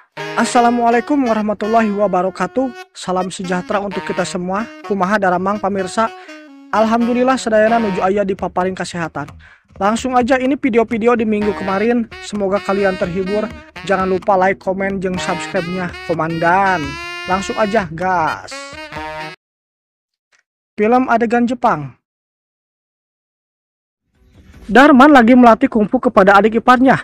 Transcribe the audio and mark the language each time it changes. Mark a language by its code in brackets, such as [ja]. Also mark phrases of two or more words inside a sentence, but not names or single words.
[ar] السلام عليكم ورحمة الله وبركاته. [id] Salam sejahtera untuk kita semua. [su] Kumaha daramang pamirsa. Alhamdulillah sedayana nuju aya di paparing kesehatan. [id] Langsung aja ini video-video di minggu kemarin. Semoga kalian terhibur. Jangan lupa like, komen, jeung subscribe-nya komandan. Langsung aja gas. Film adegan Jepang. Darman lagi melatih kungfu kepada adik iparnya.